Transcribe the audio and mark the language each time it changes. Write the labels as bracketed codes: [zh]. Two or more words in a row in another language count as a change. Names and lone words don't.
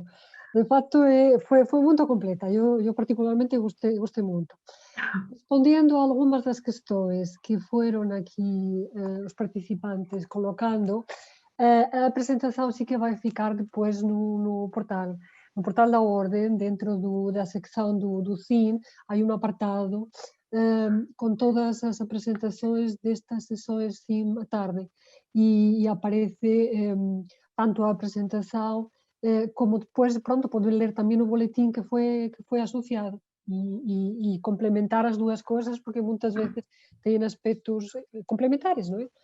[pt] De facto, foi muito completa. Eu particularmente gostei muito. Respondendo a algumas das questões que foram aqui os participantes colocando, a apresentação sí que vai ficar depois no portal. [gl] No portal da Ordem, dentro da secção do CIN, hai un apartado con todas as apresentações destas sessões CIN à tarde e aparece tanto a apresentação como depois, pronto, poden ler tamén o boletín que foi asociado e complementar as dúas cousas porque moitas veces teñen aspectos complementares, non é?